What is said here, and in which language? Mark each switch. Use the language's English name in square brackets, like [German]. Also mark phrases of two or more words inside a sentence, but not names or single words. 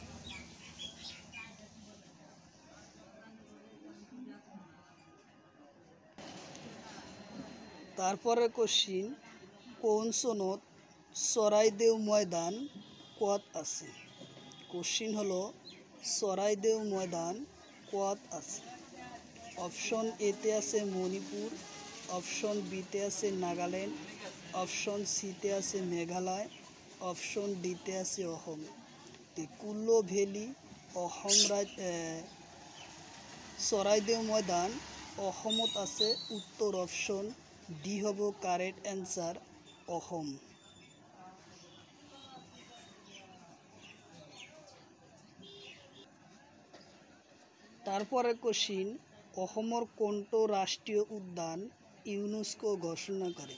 [Assamese] তারপরে কোশ্চিন, কোন সনত চরাইদেও ময়দান কত আছে? কোশ্চিন হলো, চরাইদেও ময়দান কত আছে? অপশন এতে আছে মণিপুর, অপশন বিতে আছে নাগাল্যান্ড, অপশন সিতে আছে মেঘালয়, অপশন ডিতে আছে অসম। কুল্লো ভ্যালি চৰাইদেউ ময়দান অসমত আছে। উত্তৰ [English] option D [Assamese] হ'ব [English] correct answer, [Assamese] অসম। তারপরে কোশ্চিন, অসমৰ কোনটো ৰাষ্ট্ৰীয় উদ্যান ইউনেস্কো ঘোষণা কৰে?